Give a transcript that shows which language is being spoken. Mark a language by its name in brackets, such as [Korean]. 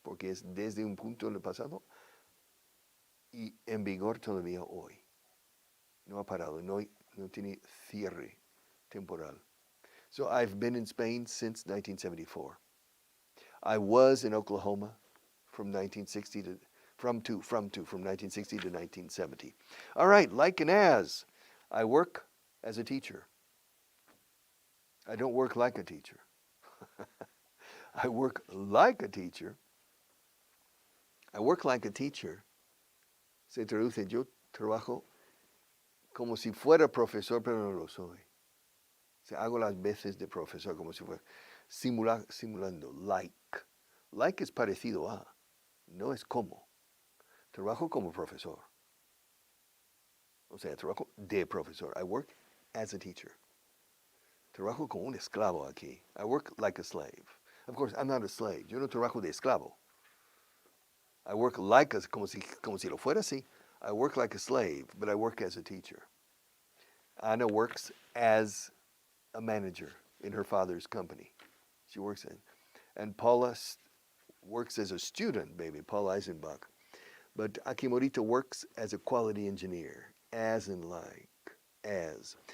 [Spanish] Porque es desde un punto en el pasado y en vigor todavía hoy. No ha parado. No tiene cierre temporal. [English] So I've been in Spain since 1974. I was in Oklahoma from 1960 to from 1960 to 1970. All right, like and as. I work as a teacher. I don't work like a teacher. I work like a teacher. I work like a teacher. [Spanish] Se traduce, yo trabajo como si fuera profesor, pero no lo soy. Hago las veces de profesor como si fuera simulando, like. Like es parecido a, no es como. Trabajo como profesor. O sea, trabajo de profesor. [English] I work as a teacher. [Spanish] Trabajo como un esclavo aquí. [English] I work like a slave. Of course, I'm not a slave. [Spanish] Yo no trabajo de esclavo. [English] I work like a, [Spanish] como si lo fuera así. [English] I work like a slave, but I work as a teacher. Ana works as a manager in her father's company. She works in. And Paula works as a student, baby, Paula Eisenbach. But Akimorita works as a quality engineer, as in like, as.